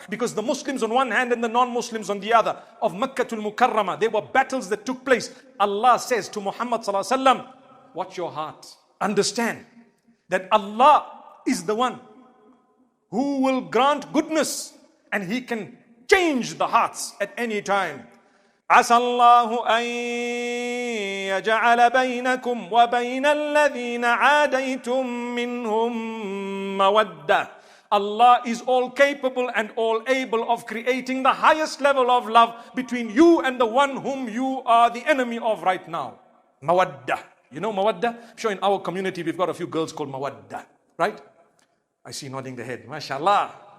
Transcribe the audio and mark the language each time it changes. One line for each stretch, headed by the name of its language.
English: Because the Muslims on one hand and the non-Muslims on the other. Of Makkatul Mukarramah, there were battles that took place. Allah says to Muhammad sallallahu alaihi wasallam, watch your heart. Understand that Allah is the one who will grant goodness. And He can change the hearts at any time.
Arabic: عسى الله أن يجعل بينكم وبين الذين عاديتم منهم مودة.
English: Allah is all capable and all able of creating the highest level of love between you and the one whom you are the enemy of right now. Mawadda. You know Mawadda? I'm sure in our community we've got a few girls called Mawadda. Right? I see nodding the head. MashaAllah.